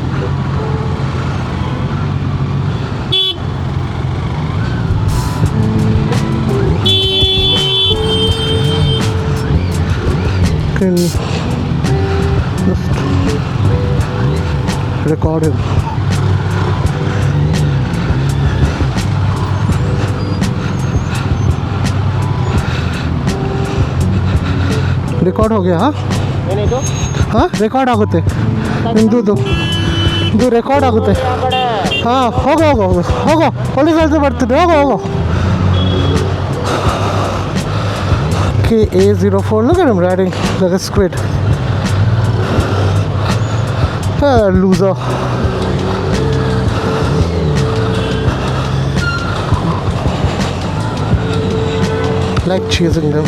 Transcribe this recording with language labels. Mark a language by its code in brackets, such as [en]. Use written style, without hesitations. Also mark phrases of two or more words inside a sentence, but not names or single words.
[en] Can just record him. [hi] रिकॉर्ड हो गया हाँ नहीं तो हाँ रिकॉर्ड [kn] आಗುತ್ತೆ ನಿಂದು ರೆಕಾರ್ಡ್ ಆಗುತ್ತೆ ಹಾಂ ಹೋಗೋ ಪೊಲೀಸ್ ಅಲ್ಲಿ ಬರ್ತೀನಿ ಹೋಗೋ KA04, [en] look at him riding like a squid. Loser. Like chasing them.